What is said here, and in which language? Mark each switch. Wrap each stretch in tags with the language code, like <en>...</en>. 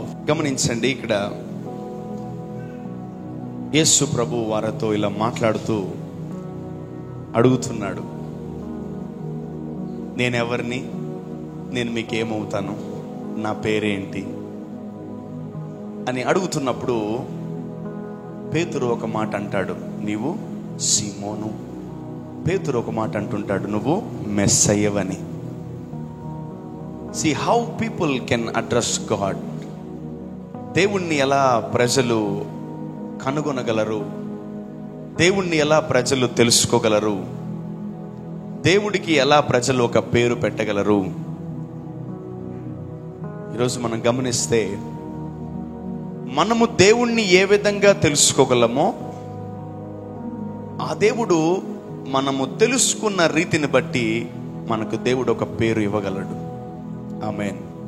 <te>గమనించండి, ఇక్కడ యేసు ప్రభు వారితో ఇలా మాట్లాడుతూ అడుగుతున్నాడు, నేనెవరిని, నేను మీకేమవుతాను, నా పేరేంటి అని అడుగుతున్నప్పుడు పేతురు ఒక మాట అంటాడు, నీవు సీమోను. పేతురు ఒక మాట అంటుంటాడు, నువ్వు మెస్సయ్యవని.</te> <en>See how people can address God.</en> <te>దేవుణ్ణి ఎలా ప్రజలు కనుగొనగలరు, దేవుణ్ణి ఎలా ప్రజలు తెలుసుకోగలరు, దేవుడికి ఎలా ప్రజలు ఒక పేరు పెట్టగలరు. ఈరోజు మనం గమనిస్తే మనము దేవుణ్ణి ఏ విధంగా తెలుసుకోగలమో ఆ దేవుడు మనము తెలుసుకున్న రీతిని బట్టి మనకు దేవుడు ఒక పేరు ఇవ్వగలడు. ఆమేన్.</te>